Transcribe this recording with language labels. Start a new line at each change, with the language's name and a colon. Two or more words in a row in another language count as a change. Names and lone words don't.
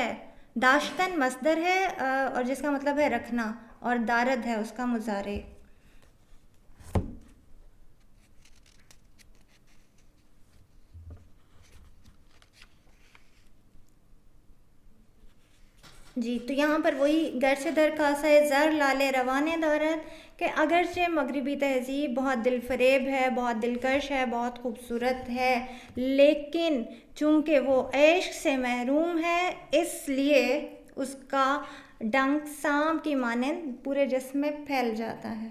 Urdu: داشتن مصدر ہے اور جس کا مطلب ہے رکھنا، اور دارد ہے اس کا مضارع. جی تو یہاں پر وہی
Persian: گرچہ در کاسہ زر لعل روانے
Urdu: دارد کہ اگرچہ مغربی تہذیب بہت دل فریب ہے، بہت دلکش ہے، بہت خوبصورت ہے، لیکن چونکہ وہ عشق سے محروم ہے اس لیے اس کا ڈنک سانپ کی مانند پورے جسم میں پھیل جاتا ہے.